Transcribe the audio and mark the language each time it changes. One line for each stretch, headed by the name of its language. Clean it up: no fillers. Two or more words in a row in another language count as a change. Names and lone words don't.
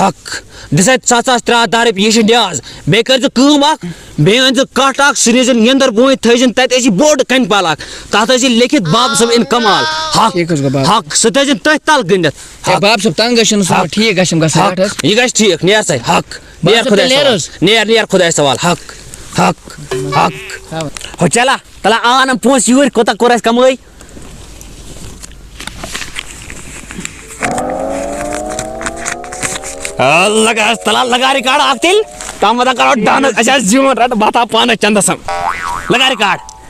Kashmiri: دِس اَسہِ 7,310 رۄپیہِ یہِ چھِ نیاز بیٚیہِ کٔرۍزِ کٲم اکھ بیٚیہِ أنۍزِ کٹھ اکھ سُہ نیٖزِ نِندٕر بوٗنۍ تھٲیزِن تتہِ ٲسی بوٚڑ کنہِ پل اکھ تتھ ٲسی لیکھِتھ باب صٲب اِن کمال ٹھیٖک حظ گوٚو باب. سُہ تھٲیزِن تٔتھۍ تل گٔنڈِتھ ہے باب صٲب تنگ حظ چھُنہٕ سُہ ٹھیٖک گژھِ گژھان حظ. یہِ گژھِ ٹھیٖک نیر سا نیر خۄدایس نیر خۄدایس سوال ہو چلا تلا آنم پونٛسہٕ یوٗرۍ کوتاہ کوٚر اَسہِ کمٲے لگا تلا لگا رِکاڈ اکھ تیٚلہِ تامتھ کرو ڈانس اَسہِ آسہِ زیوٗن رٹ بہٕ تھاو پانس چندس لگا رِکاڈ